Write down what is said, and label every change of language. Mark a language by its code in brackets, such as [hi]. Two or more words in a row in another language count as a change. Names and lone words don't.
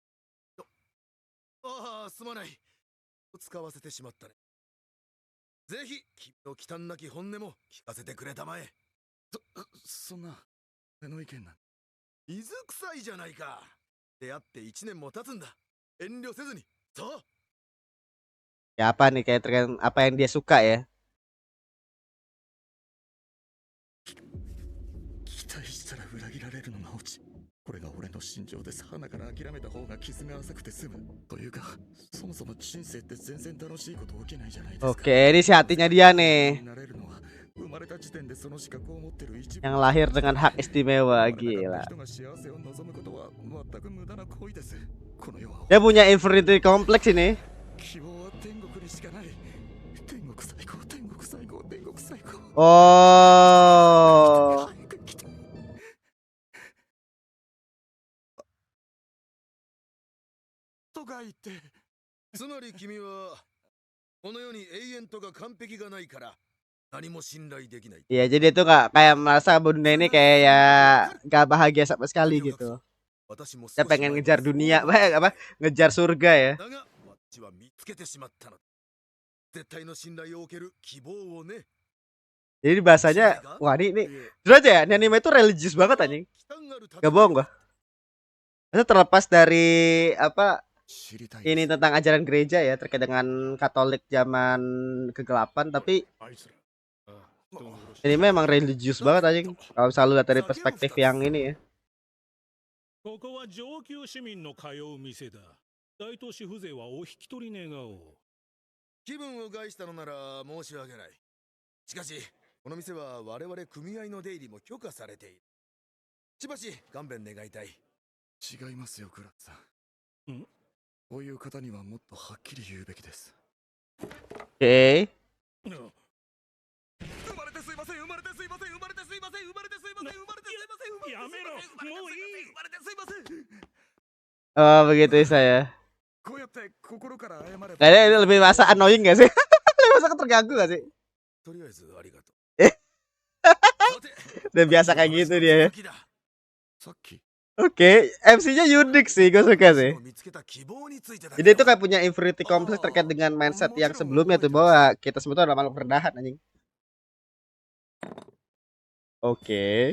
[ja] ああ、すまない。使わせてしまったね。ぜひ君の忌憚なき本音も聞かせてくれたまえ。そんな俺の意見なん水臭いじゃないか。出会って1年も経つんだ。遠慮せずに。そう。 [id] Ya apa nih kayak terkait apa yang dia suka ya? [ja] 期待したら裏切られるのがオチ。これが俺の心情です。鼻から諦めた方が傷が浅くて済む。というか、そもそも人生って全然楽しいこと起きないじゃないですか。 [id] Oke, ini si hatinya dia nih. [ja] なれるのは生まれた時点でその資格を持ってる一部。 [id] Yang lahir dengan hak istimewa, gila. [ja] 人が幸せを望むことは全く無駄な行為です。この世は [id] Dia punya [en] inferiority complex [id] ini. [ja] 希望は天国にしかない。天国最高、天国最高、天国最高。 Oh. 早く来て。とか言って。つまり君はこの世に永遠とか完璧がないから何も信頼できない。 [id] Iya, jadi itu nggak kayak merasa bunda ini kayak ya nggak bahagia sama sekali gitu. Dia pengen ngejar dunia, apa? Ngejar surga ya. [ja] だが私は見つけてしまったの。絶対の信頼を受ける希望をね。 [id] Jadi bahasanya, wah ini jujur aja ya, ini anime itu religius banget anjing. Gak bohong gua. Itu terlepas dari apa ini tentang ajaran gereja ya terkait dengan Katolik zaman kegelapan, tapi ini memang religius banget anjing. Kalau selalu lihat dari perspektif yang ini ya. [ja] ここは上級市民の通う店だ。大都市風情はお引き取り願おう。気分を害したのなら申し訳ない。しかしこの店は我々組合の出入りも許可されている。しばし勘弁願いたい。違いますよ、クラッツさん。こういう方にはもっとはっきり言うべきです。 [id] Oke. [ja] 生まれてすいません、生まれてすいません、生まれてすいません、生まれてすいません、生まれてすいません、やめろ、もういい。生まれてすいません。 [id] Oh begitu saya. [ja] こうやって心から謝れば。 [id] Nah, ini lebih masa annoying gak sih? Lebih masa terganggu gak sih? [ja] とりあえずありがとう。 [id] Udah biasa kayak gitu dia ya. [ja] さっき [id] Oke, MC-nya unik sih, gue suka sih. Jadi itu kayak punya [en] inferiority complex [id] terkait dengan mindset yang sebelumnya tuh, bahwa kita semua tuh adalah makhluk rendahan anjing. Oke.